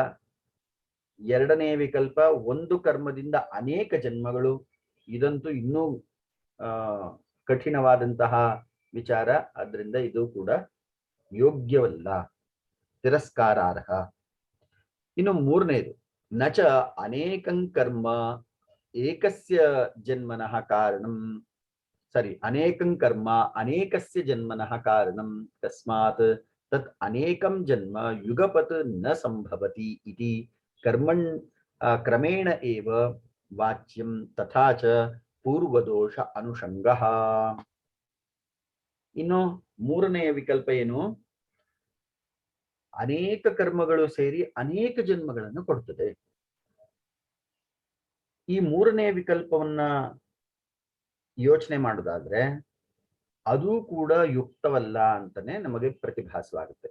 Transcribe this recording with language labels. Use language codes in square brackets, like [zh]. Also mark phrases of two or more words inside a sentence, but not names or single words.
[kn] ಎರಡನೇ ವಿಕಲ್ಪ ಒಂದು ಕರ್ಮದಿಂದ ಅನೇಕ ಜನ್ಮಗಳು, ಇದಂತೂ ಇನ್ನೂ ಕಠಿಣವಾದಂತಹ ವಿಚಾರ. ಆದ್ರಿಂದ ಇದು ಕೂಡ ಯೋಗ್ಯವಲ್ಲ, ತಿರಸ್ಕಾರಾರ್ಹ. ಇನ್ನು ಮೂರನೇದು, [sa] ನಚ ಅನೇಕಂ ಕರ್ಮ ಏಕಸ್ಯ ಜನ್ಮನಃ ಕಾರಣಂ ಅನೇಕಂ ಕರ್ಮ ಅನೇಕಸ್ಯ ಜನ್ಮನಃ ಕಾರಣಂ ತಸ್ಮಾತ್ ತತ್ ಅನೇಕಂ ಜನ್ಮ ಯುಗಪತ್ ನ ಸಂಭವತಿ ಇತಿ ಕ್ರಮೇಣ ಏವ ವಾಚ್ಯಂ ತಥಾ ಚ ಪೂರ್ವದೋಷ ಅನುಷಂಗಃ. [kn] ಇನ್ನು ಮೂರನೆಯ ವಿಕಲ್ಪ ಏನು? ಅನೇಕ ಕರ್ಮಗಳು ಸೇರಿ ಅನೇಕ ಜನ್ಮಗಳನ್ನು ಕೊಡ್ತದೆ. ಈ ಮೂರನೇ ವಿಕಲ್ಪವನ್ನ ಯೋಚನೆ ಮಾಡೋದಾದ್ರೆ ಅದು ಕೂಡ ಯುಕ್ತವಲ್ಲ ಅಂತಾನೆ ನಮಗೆ ಪ್ರತಿಭಾಸವಾಗುತ್ತೆ.